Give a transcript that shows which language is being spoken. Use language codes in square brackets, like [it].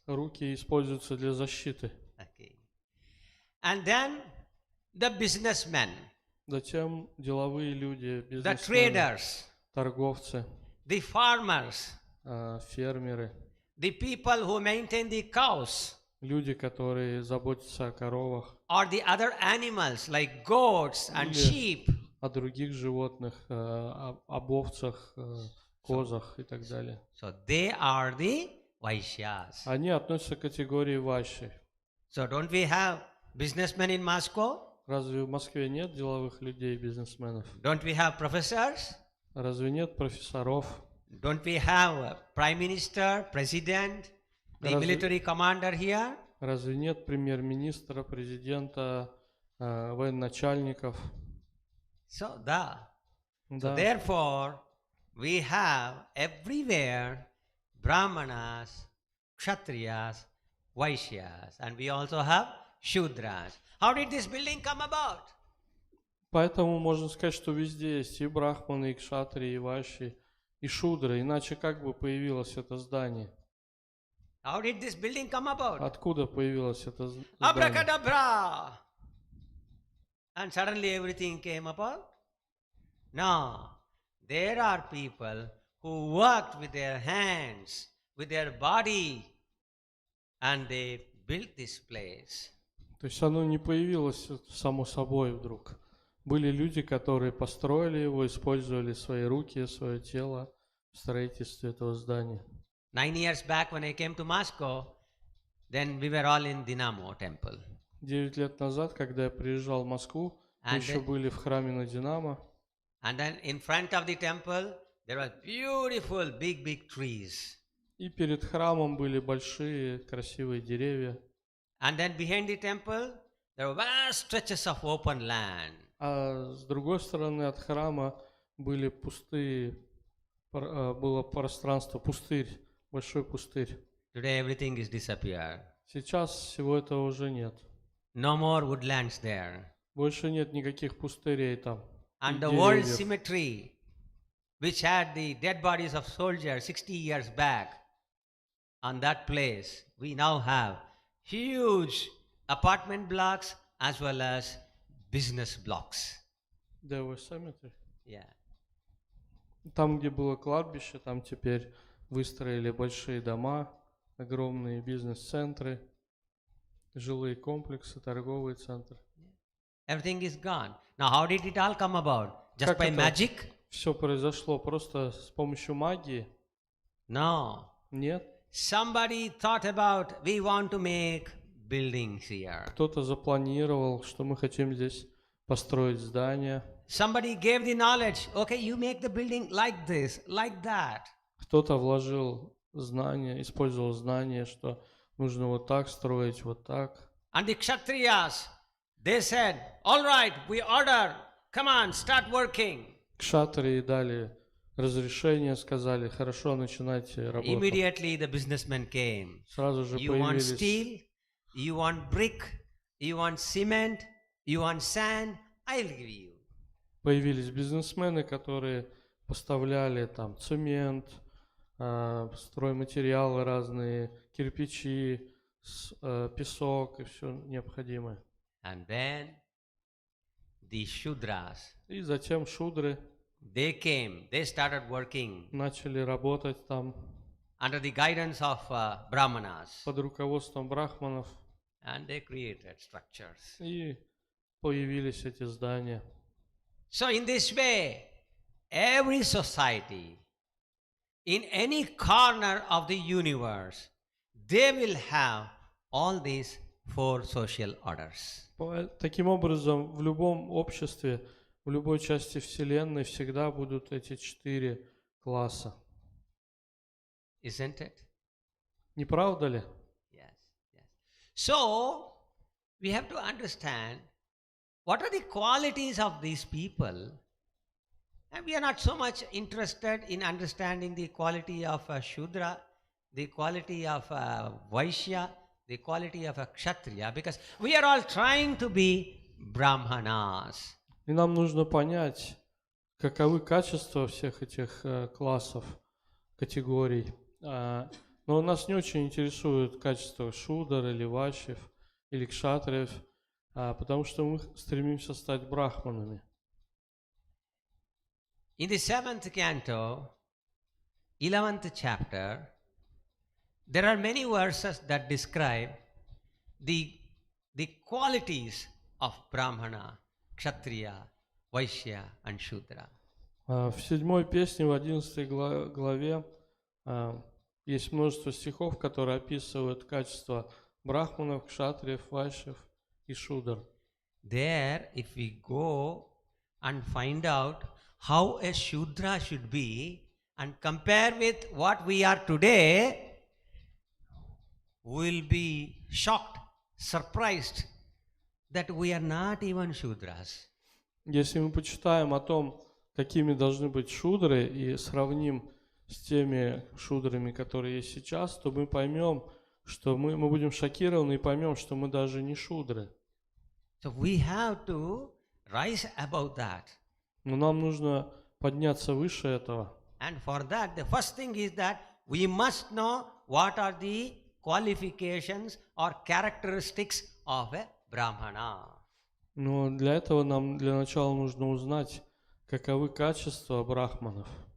[ru] руки используются для защиты. [en] Okay. And then the businessmen, [ru] Затем деловые люди, [en] the [ru] бизнесмены, [en] traders, [ru] торговцы, [en] the farmers, [ru] фермеры, [en] the people who maintain the cows, [ru] люди, которые заботятся о коровах, [en] or the other animals like goats and sheep. [ru] о других животных, об овцах, козах и так далее. [en] So they are the Vaishyas. [ru] Они относятся к категории вайши. [en] So don't we have businessmen in Moscow? [ru] Разве в Москве нет деловых людей, бизнесменов? [en] Don't we have professors? [ru] Разве нет профессоров? [en] Don't we have a prime minister, president, the military commander here? [ru] Разве нет премьер-министра, президента, военачальников? [en] So [ru] Да. [en] therefore, we have everywhere Brahmanas, Kshatriyas, Vaishyas, and we also have Shudras. How did this building come about? [ru] Поэтому можно сказать, что везде есть и брахманы, и кшатрии, и вайши, и шудры. Иначе как бы появилось это здание? [en] How did this building come about? [ru] Откуда появилось это здание? [en] Abracadabra! And suddenly everything came about? No. There are people who worked with their hands, with their body, and they built this place. [ru] То есть оно не появилось само собой вдруг. Были люди, которые построили его, использовали свои руки, свое тело в строительстве этого здания. [en] 9 years back when I came to Moscow, then we were all in Dinamo temple. [ru] 9 лет назад, когда я приезжал в Москву, мы еще были в храме на Динамо. [en] And then in front of the temple, there were beautiful big trees. [ru] И перед храмом были большие красивые деревья. [en] And then behind the temple, there were vast stretches of open land. [ru] А с другой стороны от храма были пустые, было пространство, пустырь, большой пустырь. [en] Today everything is disappeared. [ru] Сейчас всего этого уже нет. [en] No more woodlands there. [ru] Больше нет никаких пустырей там. [en] And the world cemetery, which had the dead bodies of soldiers 60 years back, on that place, we now have huge apartment blocks as well as business blocks. There was cemetery. Yeah. [ru] Там, где было кладбище, там теперь выстроили большие дома, огромные бизнес-центры, жилые комплексы, торговые центры. [en] Everything is gone. Now, how did it all come about? Just by magic? [ru] Все произошло просто с помощью магии? [en] No. [ru] Нет. [en] Somebody thought about, we want to make buildings here. [ru] Кто-то запланировал, что мы хотим здесь построить здание. [en] Somebody gave the knowledge, okay, you make the building like this, like that. [ru] Кто-то вложил знания, использовал знания, что нужно вот так строить, вот так. [en] And the Kshatriyas, they said, all right, we order come on, start working. [ru] Кшатри дали разрешение, сказали, хорошо, начинайте работу. [en] Immediately the businessmen came. [ru] Сразу же [en] You want [ru] появились, [en] steel, you want brick, you want cement, you want sand, I'll give you. [ru] появились бизнесмены, которые поставляли там цемент, стройматериалы разные, кирпичи, песок и все необходимое. [en] And then the Shudras, [ru] И затем шудры [en] they came, they started working [ru] начали работать там [en] under the guidance of Brahmanas, [ru] под руководством брахманов, [en] and they created structures. [ru] и появились эти здания. [en] So in this way, every society, in any corner of the universe, they will have all these four social orders. [ru] Таким образом, в любом обществе, в любой части Вселенной всегда будут эти 4 класса. [en] Isn't it? [ru] Не правда ли? [en] Yes, yes. So, we have to understand what are the qualities of these people. And we are not so much interested in understanding the quality of a Shudra, the quality of a Vaishya, the quality of a Kshatriya, because we are all trying to be Brahmanas. [ru] И нам нужно понять, каковы качества всех этих классов, категорий. Но нас не очень интересуют качества шудр или вайшьев или кшатриев, потому что мы стремимся стать брахманами. [en] In the 7th canto, 11th chapter, there are many verses that describe the qualities of Brahmana, Kshatriya, Vaishya and Shudra. [ru] В 7 песне, в 11 главе есть множество стихов, которые описывают качества брахманов, кшатриев, вайшьев и шудр. [en] There, if we go and find out how a Shudra should be and compare with what we are today, we will be shocked, surprised that we are not even Shudras. [ru] Если мы почитаем о том, какими должны быть шудры, и сравним с теми шудрами, которые есть сейчас, то мы поймем, что мы будем шокированы и поймем, что мы даже не шудры. [en] So we have to rise above that. [ru] Но нам нужно подняться выше этого. [en] And for that, the first thing is that we must know what are the qualifications or characteristics of a Brahmana. [ru] Но для этого нам для начала нужно узнать, каковы качества брахманов.